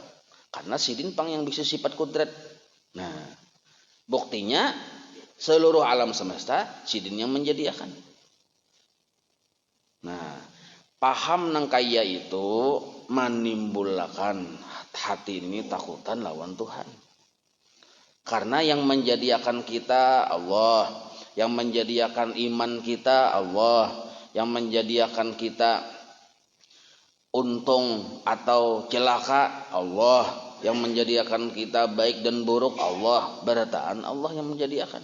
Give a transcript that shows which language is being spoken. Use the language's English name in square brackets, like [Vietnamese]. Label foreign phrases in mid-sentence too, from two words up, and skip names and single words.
[Banjar] Karena sidin pang yang bisa sifat kudrat. Nah, buktinya seluruh alam semesta sidin yang menjadikan. Nah, paham nang kaya itu menimbulkan hati ini takutan lawan Tuhan. [Indonesian] Karena yang menjadikan kita Allah, yang menjadikan iman kita Allah, yang menjadikan kita untung atau celaka Allah, yang menjadikan kita baik dan buruk Allah, berataan Allah yang menjadikan.